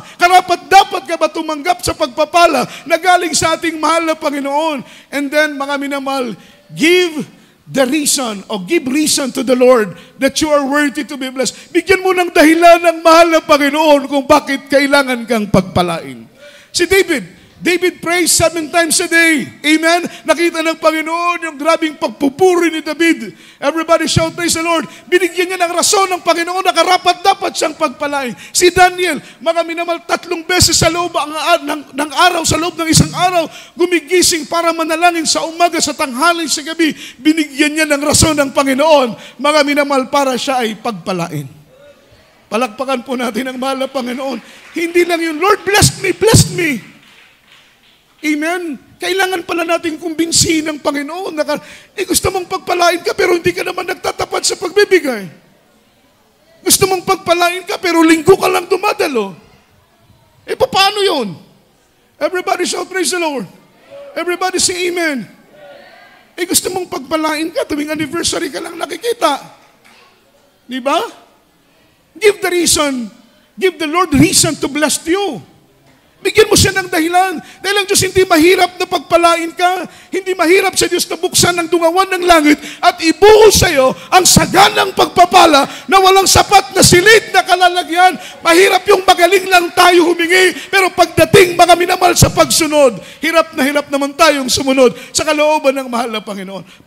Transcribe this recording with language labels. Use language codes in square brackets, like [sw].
[tl] Karapat-dapat ka ba tumanggap sa pagpapala na galing sa ating mahal na Panginoon? [en] And then, [tl] mga minamahal, [en] give the reason or give reason to the Lord that you are worthy to be blessed. [tl] Bigyan mo ng dahilan ng mahal na Panginoon kung bakit kailangan kang pagpalain. [en] Si David prays 7 times a day. [tl] Amen? Nakita ng Panginoon yung grabing pagpupuri ni David. [en] Everybody shout, praise the Lord. [tl] Binigyan niya ng rason ng Panginoon na karapat-dapat siyang pagpalain. Si Daniel, mga minamal, 3 beses sa loob ng araw, sa loob ng isang araw, gumigising para manalangin sa umaga, sa tanghali, sa gabi. Binigyan niya ng rason ng Panginoon, mga minamal, para siya ay pagpalain. Palakpakan po natin ang mahal na Panginoon. Hindi lang yung, [en] Lord, bless me. Amen? [tl] Kailangan pala natin kumbinsihin ng Panginoon na gusto mong pagpalain ka pero hindi ka naman nagtatapat sa pagbibigay. Gusto mong pagpalain ka pero linggo ka lang dumadalo. Paano yun? [en] Everybody shout, praise the Lord. Everybody say amen. [tl] Gusto mong pagpalain ka, tuwing anniversary ka lang nakikita. Di ba? [en] Give the Lord reason to bless you. [tl] Bigyan mo siya ng dahilan. Dahil ang Diyos hindi mahirap na pagpalain ka. Hindi mahirap sa Diyos na buksan ang dungawan ng langit at ibuhol sa iyo ang saganang pagpapala na walang sapat na silid na kalalagyan. Mahirap yung magaling lang tayo humingi. Pero pagdating mga minamahal sa pagsunod, hirap na naman tayong sumunod sa kalooban ng mahal na Panginoon.